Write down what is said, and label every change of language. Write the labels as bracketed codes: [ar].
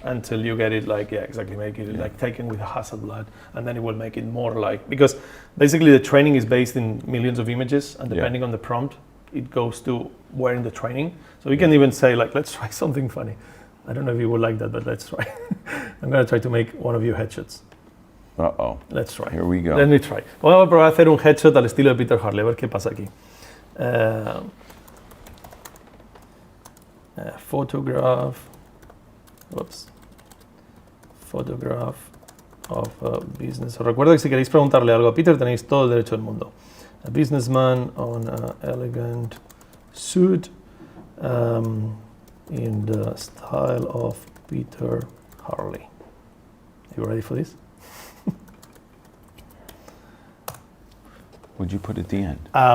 [en] until you get it like, exactly, make it like taken with Hasselblad, and then it will make it more like, because basically the training is based in millions of images, and depending on the prompt, it goes to where in the training. So we can even say, like, let's try something funny. I don't know if you would like that, but let's try. I'm going to try to make one of you headshots. Uh-oh. Let's try. Here we go. Let me try. [es] Vamos a probar a hacer un headshot al estilo de Peter Harley, a ver qué pasa aquí. [en] Photograph. Whoops. Photograph of a business. [es] Recuerda que si queréis preguntarle algo a Peter, tenéis todo el derecho del mundo. [en] A businessman on an elegant suit. In the style of Peter Harley. You ready for this? What'd you put at the end?